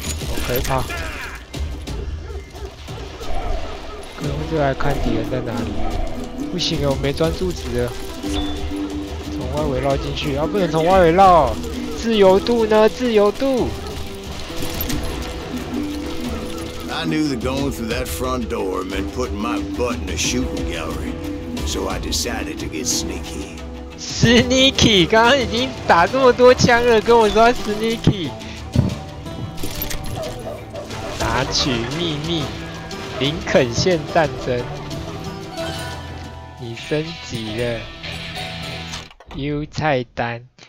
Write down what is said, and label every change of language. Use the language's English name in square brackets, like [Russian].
[Chinese] 我可以跑。可以用这个来看敌人在哪里。不行哦，我没专注值了。从外围绕进去，不能从外围绕。自由度呢？自由度。 [English] I knew that going through that front door meant putting my butt in a shooting gallery, so I decided to get sneaky. [Chinese] Sneaky， 刚刚已经打这么多枪了，跟我说 Sneaky。拿取秘密，林肯县战争。你升级了 ，U 菜单。